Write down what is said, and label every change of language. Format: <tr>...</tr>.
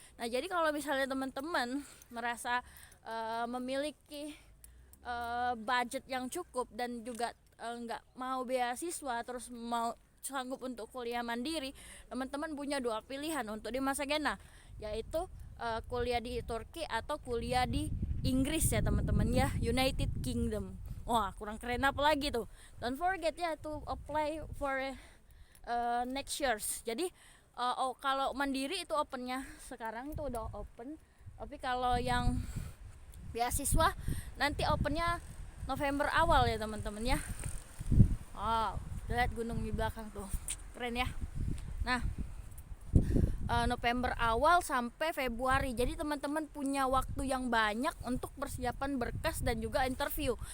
<id>Nah jadi kalau misalnya teman-teman merasa memiliki budget yang cukup dan juga nggak mau beasiswa, terus mau sanggup untuk kuliah mandiri, teman-teman punya dua pilihan untuk di Masagena, yaitu kuliah di Turki atau kuliah di Inggris ya teman-teman ya, United Kingdom. Wah kurang keren apa lagi tuh.</id> <en>Don't forget ya to apply for next years.</en> <id>Jadi kalau mandiri itu opennya sekarang itu udah open, tapi kalau yang beasiswa nanti opennya November awal ya teman-teman ya. Oh, lihat gunung di belakang tuh, keren ya. Nah November awal sampai Februari, jadi teman-teman punya waktu yang banyak untuk persiapan berkas dan juga interview.</id>